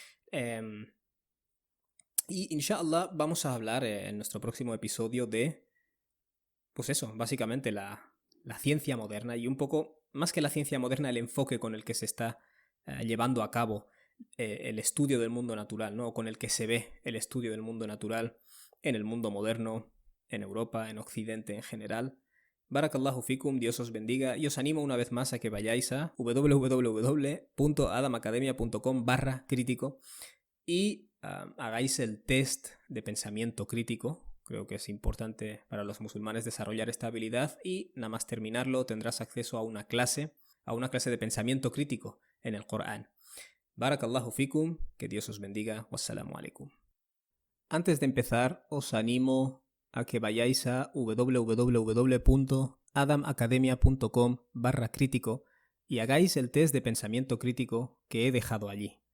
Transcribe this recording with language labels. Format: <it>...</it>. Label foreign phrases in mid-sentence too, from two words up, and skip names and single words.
<es>Y inshallah vamos a hablar en nuestro próximo episodio de, pues eso, básicamente la ciencia moderna y un poco, más que la ciencia moderna, el enfoque con el que se está llevando a cabo el estudio del mundo natural, ¿no? Con el que se ve el estudio del mundo natural en el mundo moderno, en Europa, en Occidente en general.</es> <ar>بارك الله فيكم,</ar> <es>Dios os bendiga y os animo una vez más a que vayáis a www.adamacademia.com/crítico y hagáis el test de pensamiento crítico. Creo que es importante para los musulmanes desarrollar esta habilidad y nada más terminarlo tendrás acceso a una clase de pensamiento crítico en el Corán.</es> <ar>بارك الله فيكم,</ar> <es>que Dios os bendiga,</es> <ar>والسلام عليكم.</ar> <es>Antes de empezar, os animo a que vayáis a www.adamacademia.com/crítico y hagáis el test de pensamiento crítico que he dejado allí.</es>